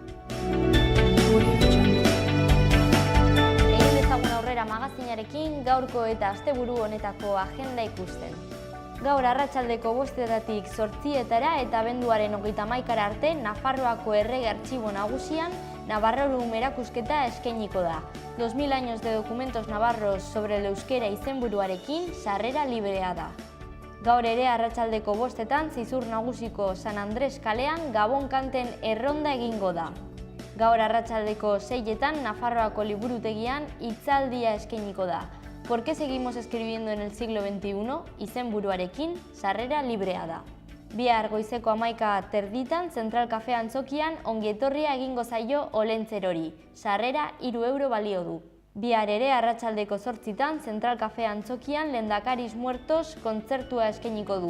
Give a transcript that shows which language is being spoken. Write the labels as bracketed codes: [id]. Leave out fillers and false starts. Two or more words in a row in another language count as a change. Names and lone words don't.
[eu] Egin dezagun aurrera magazinarekin gaurko eta asteburu honetako agenda ikusten. Gaur arratsaldeko 5:00 8:00 eta abenduaren 31 arte Nafarroako Errege Artxibo Nagusian Navarrorum erakusketa eskainiko da. 2000 años de documentos navarros sobre el euskera izenburuarekin sarrera librea da. Gaur ere arratsaldeko 5:00 Zizur Nagusiko San Andres kalean Gabon kanten erronda egingo da. Gaur arratsaldeko 6:00 Nafarroako liburutegian hitzaldia eskainiko da. ¿Por qué seguimos escribiendo en el siglo XXI? Izenburuarekin sarrera librea da. Bihar goizeko 11:30 Zentral Kafe Antzokian ongietorria egingo zaio Olentzerori. Sarrera 3 euro balio du. Bihar ere arratsaldeko 8:00 Zentral Kafe Antzokian Lehendakariz Muertos kontzertua eskainiko du.